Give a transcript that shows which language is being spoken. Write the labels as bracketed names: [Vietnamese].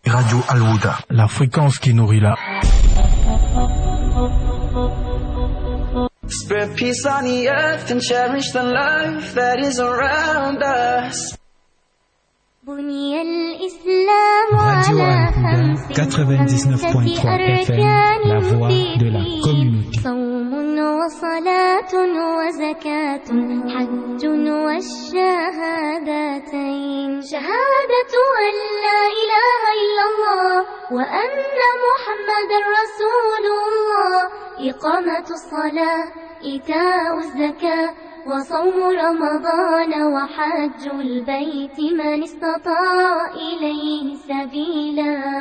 [French] Radio Al-Huda, la fréquence qui nourrit la. [English] Spread peace on the earth and cherish the life that is around us. [French] Radio Al-Huda 99.3 FM, la voix de la communauté. [Arabic] وصلاة وزكاة حج والشهادتين شهادة أن لا إله إلا الله وأن محمد رسول الله إقامة الصلاة إيتاء الزكاة وصوم رمضان وحج البيت من استطاع إليه سبيلا